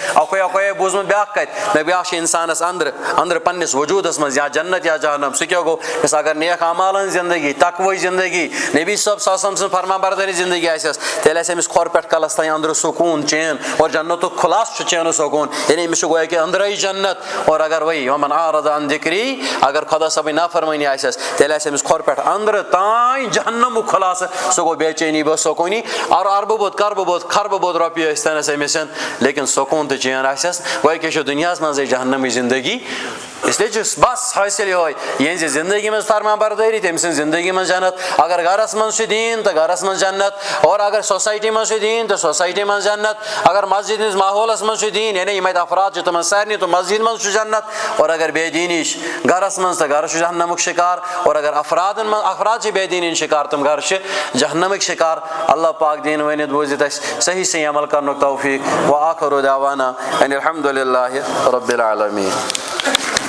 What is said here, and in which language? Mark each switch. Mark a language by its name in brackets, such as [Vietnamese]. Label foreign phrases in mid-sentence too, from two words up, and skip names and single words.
[Kashmiri] اکوے بوٗزمُت بیاکھ کتہِ مےٚ بیاکھ چھُ انسانس اندرٕ پننِس وجوٗدس منٛز یا جنت یا جہنم سُہ کیاہ گوٚو یُس اگر نیک اعمالن ہٕنٛز زندگی تقوی زندگی نبی صٲب [Arabic] صلی اللہ علیہ وسلم [Kashmiri] سٕنٛز فرما بردٲری زندگی آسٮ۪س تیٚلہِ آسہِ أمِس کھۄر پٮ۪ٹھ کلس تانۍ اندرٕ سکوٗن چین اور جنتُک خُلاصہٕ چھُ چینہٕ سکوٗن یعنی أمِس چھُ گویا کہِ أنٛدرَے جنت اور اگر وۄنۍ [Arabic] ومن اعرض عن ذکری [Kashmiri] اگر خۄدا صٲبٕنۍ نافرمٲنی آسٮ۪س تیٚلہِ آسہِ أمِس کھۄر پٮ۪ٹھ اندرٕ تانۍ جہنمُک خُلاصہٕ سُہ گوٚو بے چینی بے سکوٗنی اور اربہٕ بوٚد کربہٕ بوٚد خربہٕ بوٚد رۄپیہِ ٲسۍتَنَس أمِس لیکن سکوٗن تہٕ چین آسٮ۪س گویا کہِ چھُ دُنیاہس منٛزٕے جہنمٕچ زندگی اسلیے چھُس بس حٲصِل یِہوے یِہنٛزِ زندگی منٛز فرما بردٲری تٔمۍ سٕنٛز زندگی منٛز جنت اگر گرس منٛز چھُ دیٖن تہٕ گرس منٛز جنت اور اگر سوسایٹی منٛز چھُ دیٖن تہٕ سوسایٹی منٛز جنت اگر مسجد ہٕنٛدِس ماحولس منٛز چھُ دیٖن یعنی یِم اَتہِ افراد چھِ تِمن سارنٕے تہٕ مسجد منٛز چھُ جنت اور اگر بے دیٖنی چھِ گرس منٛز تہٕ گرٕ چھُ جہنمُک شِکار اور اگر افراد چھِ بے دیٖنی ہٕنٛدۍ شِکار تِم گرٕ چھِ جہنمٕکۍ شِکار اللہ پاک دِیِن ؤنِتھ بوٗزِتھ اَسہِ صحیح صحیح عمل کرنُک توفیٖق [Arabic] وآخر دعوانا ان الحمدُ للہ رب العالمین